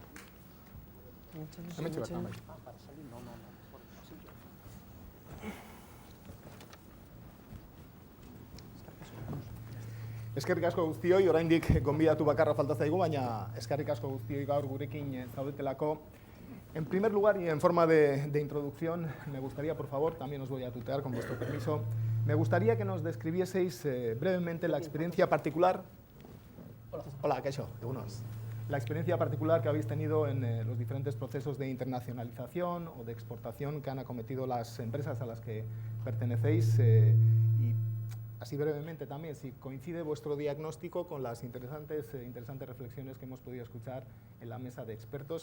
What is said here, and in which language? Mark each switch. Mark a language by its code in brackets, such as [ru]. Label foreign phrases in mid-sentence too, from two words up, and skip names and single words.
[eu] Hementxe bertan bai. Eskerrik asko guztioi, oraindik gonbidatu bakarra falta zaigu, baina eskerrik asko guztioi gaur gurekin zaudetelako. [es] En primer lugar y en forma de introducción, me gustaría, por favor, también os voy a tutear con vuestro permiso, me gustaría que nos describieseis brevemente la experiencia particular. [eu] Hola, Kaixo, egunos. [es] La experiencia particular que habéis tenido en los diferentes procesos de internacionalización o de exportación que han acometido las empresas a las que pertenecéis y así brevemente también, si coincide vuestro diagnóstico con las interesantes reflexiones que hemos podido escuchar en la mesa de expertos.